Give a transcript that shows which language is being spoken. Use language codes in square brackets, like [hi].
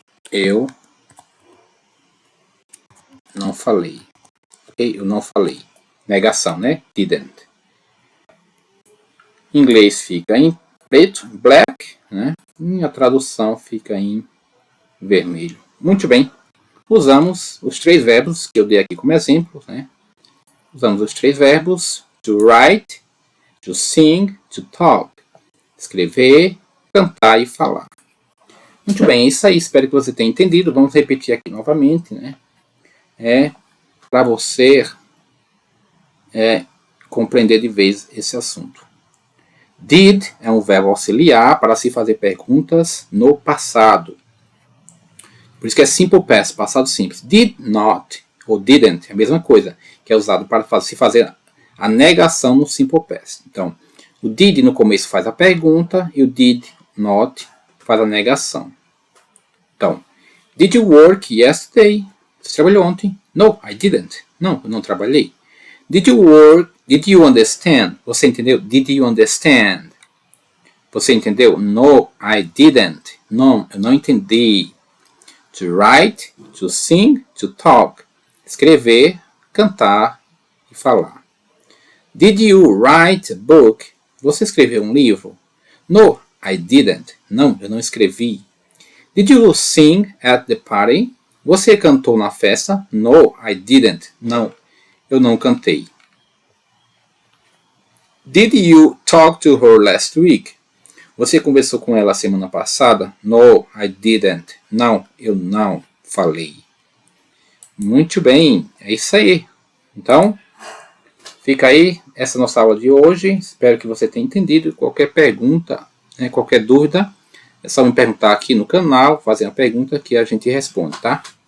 [pt] Eu não falei. Ok? Eu não falei. Negação, né? Didn't. Em inglês fica em preto, black, né? E a tradução fica em vermelho. Muito bem. Usamos os 3 verbos que eu dei aqui como exemplo, né? Usamos os 3 verbos [en] to write, to sing, to talk. [pt] Escrever, cantar e falar. Muito bem, é isso aí. Espero que você tenha entendido. Vamos repetir aqui novamente, né? Para você compreender de vez esse assunto. Did é um verbo auxiliar para se fazer perguntas no passado. Por isso que é simple past, passado simples. Did not ou didn't é a mesma coisa, que é usado para se fazer a negação no simple past. Então, o did no começo faz a pergunta e o did not faz a negação. Então, [en] did you work yesterday? [pt] Você trabalhou ontem? [en] No, I didn't. [pt] Não, eu não trabalhei. [en] Did you work? Did you understand? [pt] Você entendeu? [en] Did you understand? [pt] Você entendeu? [en] No, I didn't. [pt] Não, eu não entendi. [en] To write, to sing, to talk. [pt] Escrever, cantar e falar. [en] Did you write a book? [pt] Você escreveu um livro? [en] No, I didn't. [pt] Não, eu não escrevi. [en] Did you sing at the party? [pt] Você cantou na festa? [en] No, I didn't. [pt] Não, eu não cantei. [en] Did you talk to her last week? [pt] Você conversou com ela semana passada? [en] No, I didn't. [pt] Não, eu não falei. Muito bem, é isso aí. Então, fica aí essa nossa aula de hoje. Espero que você tenha entendido. Qualquer pergunta, qualquer dúvida, é só me perguntar aqui no canal, fazer uma pergunta que a gente responde, tá?